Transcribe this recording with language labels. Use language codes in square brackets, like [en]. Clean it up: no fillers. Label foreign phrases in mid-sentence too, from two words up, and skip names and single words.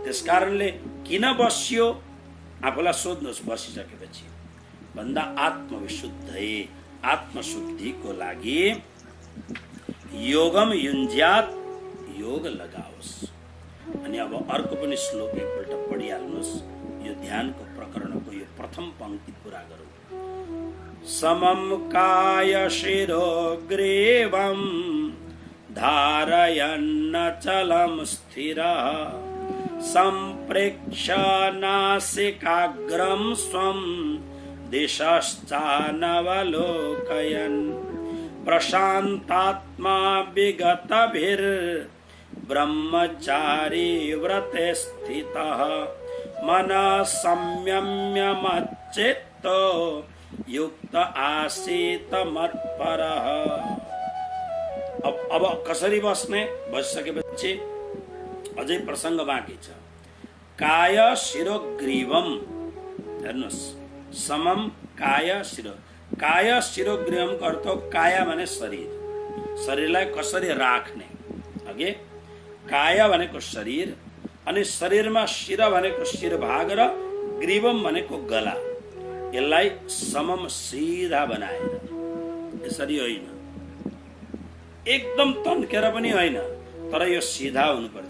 [ne] त्यसकारणले किन बस्यो आफूलाई सोध्नुहोस् बसिसकेपछि भन्दा आत्मविशुद्ध है। आत्मशुद्धिको लागि [sa] योगम युञ्ज्यात, [ne] योग लगाओस्। अनि अब अर्को पनि श्लोक एकपल्ट पढिहाल्नुहोस्। यो ध्यानको प्रकरणको यो प्रथम पंक्ति पूरा गरौँ। [sa] समम काय शिरो ग्रीवम धारयन्न चलम स्थिरः संप्रेक्ष्य नासिकाग्रम स्वं दिशश्चानवलोकयन् प्रशान्तात्मा विगतभिर् ब्रह्मचारी व्रते स्थितः मनः संयम्य मच्चित्तो युक्त आसीत मत्परः। [ne] अब कसरी बस्ने? बसिसकेपछि अझै प्रसङ्ग बाँकी छ। [sa] काय शिरो ग्रीवम, हेर्नुहोस्, समम काय शिरो। काय शिरो ग्रीवमको [ne] अर्थ काया भने शरीर, शरीरलाई कसरी राख्ने। अघि काय भनेको शरीर, अनि शरीरमा शिर भनेको शिर भाग र ग्रीवम भनेको गला। यसलाई समम सिधा बनाएर, यसरी होइन, एकदम तन्केर पनि होइन, तर यो सिधा हुनुपर्छ।